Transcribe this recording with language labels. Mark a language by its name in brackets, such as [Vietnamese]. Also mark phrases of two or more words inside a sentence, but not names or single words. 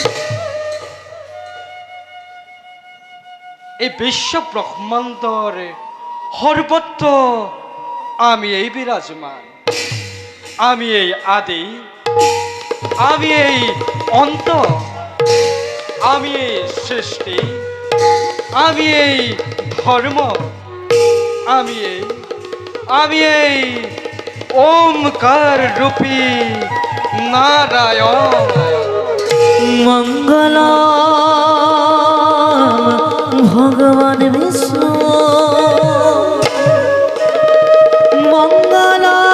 [Assamese] এই বিশ্ব ব্ৰহ্মাণ্ডৰ সৰ্বত্ৰ আমি এই বিৰাজমান, আমি এই আদি, আমি এই অন্ত, আমি এই সৃষ্টি, আমি এই ধর্ম, আমি এই ওমকার রূপী নারায়ণ। মঙ্গল ভগবান বিষ্ণু, মঙ্গল